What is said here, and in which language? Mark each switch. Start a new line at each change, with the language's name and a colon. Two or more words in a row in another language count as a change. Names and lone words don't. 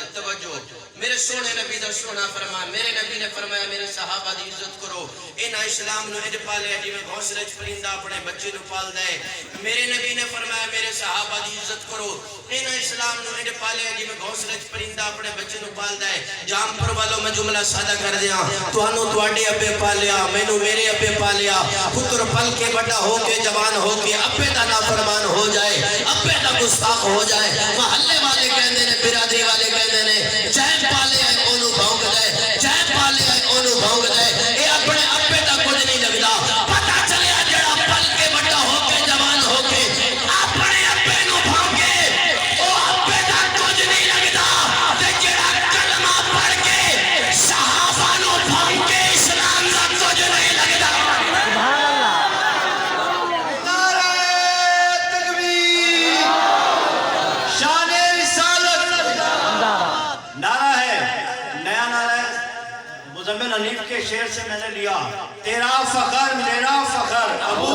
Punjabi: توجہ میرے سونے نبی دا سونا فرمایا. میرے نبی نے فرمایا میرے صحابہ دی عزت کرو. اینا اسلام نو انج پالیا جی میں گھونسلے وچ پرندہ اپنے بچے نو پالدا ہے. میرے نبی نے فرمایا میرے صحابہ دی عزت کرو. اینا اسلام نو انج پالیا جی میں گھونسلے وچ پرندہ اپنے بچے نو پالدا ہے. جام پور والوں میں جملہ سادہ کر دیاں. تانوں تواڈے ابے پالیا, مینوں میرے ابے پالیا. پتر پل کے بڑا ہو کے جوان ہو کے ابے دا نافرمان ہو جائے, ابے دا گستاخ ہو جائے. محلے والے کہندے نے, برادری والے کہندے نے چین پالے ہے اونوں بھونک دے, چین پالے ہے اونوں بھونک دے. اے اپنے ابے دا کچھ نہیں لگدا. پتہ چلیا جڑا پل کے بڑا ہو کے جوان ہو کے اپنے ابے نوں بھونکے او ابے دا کچھ نہیں لگدا. تے جڑا کلمہ پڑھ کے صحابہ نوں بھونکے اسلام دا کچھ نہیں لگدا.
Arabic: سبحان اللہ.
Urdu: نعرہ تکبیر. شان رسالت. نعرہ ہے سے میں نے لیا، تیرا فخر میرا فخر ابو